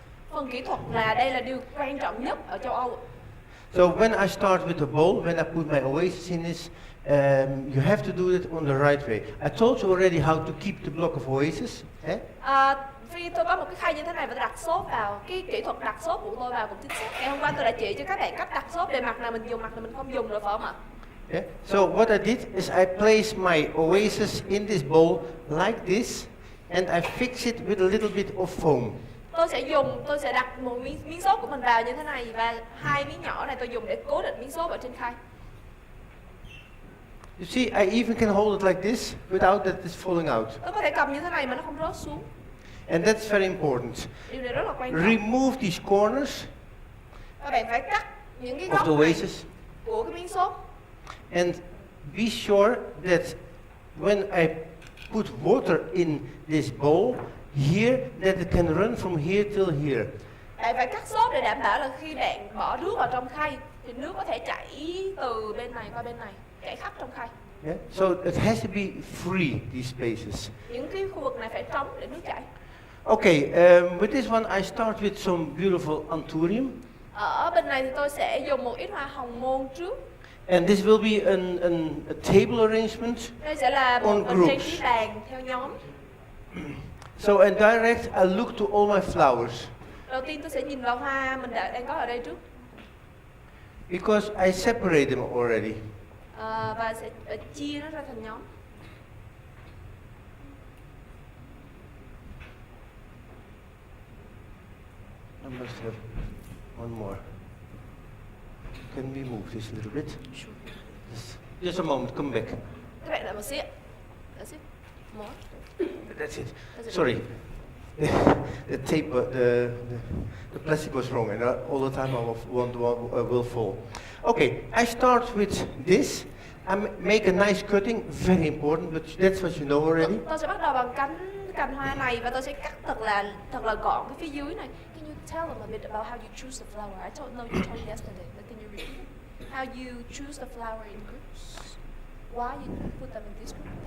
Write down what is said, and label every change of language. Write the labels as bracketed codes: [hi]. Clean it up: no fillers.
[vi] Phần kỹ thuật là đây là điều quan trọng nhất ở châu Âu. [en] So when I start with the bowl, when I put my oasis in this, you have to do it on the right way. I told you already how to keep the block of oasis. [vi] Khi tôi có một cái khay như thế này và tôi đặt xốp vào, cái kỹ thuật đặt xốp của tôi vào cũng chính xác. Ngày hôm qua tôi đã chỉ cho các bạn cách đặt xốp để mặt nào mình dùng, mặt nào mình không dùng rồi phải không ạ? [en] Yeah. So what I did is I placed my oasis in this bowl like this, and I fix it with a little bit of foam. [vi] Tôi sẽ đặt một miếng xốp của mình vào như thế này và hai miếng nhỏ này tôi dùng để cố định miếng xốp ở trên khay. [en] You see, I even can hold it like this without that it's falling out. [vi] Tôi có thể cầm như thế này mà nó không rớt xuống. [en] And that's very important. [vi] Điều này rất là quan trọng. [en] Remove these corners [vi] Các bạn phải cắt những cái [en] of [vi] góc [en] the [vi] này [en] oasis, [vi] của cái miếng xốp. [en] and be sure that when I put water in this bowl here, that it can run from here till here. [vi] Bạn phải cắt xốp để đảm bảo là khi bạn bỏ nước vào trong khay thì nước có thể chảy từ bên này qua bên này, chảy khắp trong khay. [en] Yeah? So it has to be free, these spaces. [vi] Những cái khu vực này phải trống để nước chảy. [en] Okay, with this one I start with some beautiful anthurium. [vi] Ở bên này thì tôi sẽ dùng một ít hoa hồng môn trước. [en] And this will be a table arrangement [vi] Đây sẽ là một [en] on [vi] trang [en] groups. [vi] trí bàn theo nhóm. [en] So and direct I look to all my flowers. [vi] Đầu tiên tôi sẽ nhìn vào hoa mình đang có ở đây trước. [en] Because I separate them already. [vi] Và sẽ chia nó ra thành nhóm. [en] I must have one more. can we move this a little bit? Sure. Just a moment, come back. [vi] Các bạn đợi một xíu. [en] That's it. More. That's it. That's it. Sorry. The tape, the plastic was wrong, and all the time I will fall. Okay, I start with this. Make a nice cutting, very important, but that's what you know already. [vi] Tôi sẽ bắt đầu bằng cành hoa này và tôi sẽ cắt thật là gọn cái phía dưới này. [en] Can you tell them a bit about how you choose the flower? I don't know you told me yesterday, but can you repeat how you choose the flower in groups? Why you put them in this group?